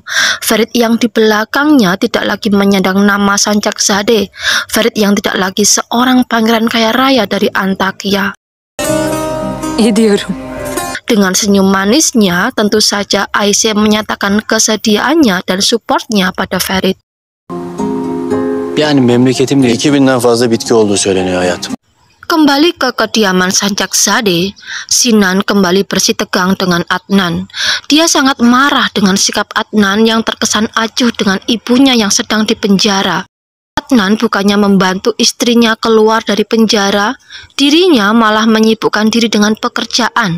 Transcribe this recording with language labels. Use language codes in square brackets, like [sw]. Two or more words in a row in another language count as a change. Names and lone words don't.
[id] Ferit yang di belakangnya tidak lagi menyandang nama Sancakszade. Ferit yang tidak lagi seorang pangeran kaya raya dari Antakya. [tr] Gidiyorum. [id] Dengan senyum manisnya, tentu saja Aisyah menyatakan kesediaannya dan supportnya pada Ferit. [tr] Yani memleketimde 2000'den fazla bitki olduğu söyleniyor hayatım. [id] Kembali ke kediaman Sancakszade, Sinan kembali bersitegang dengan Adnan. Dia sangat marah dengan sikap Adnan yang terkesan acuh dengan ibunya yang sedang dipenjara. Adnan bukannya membantu istrinya keluar dari penjara, dirinya malah menyibukkan diri dengan pekerjaan.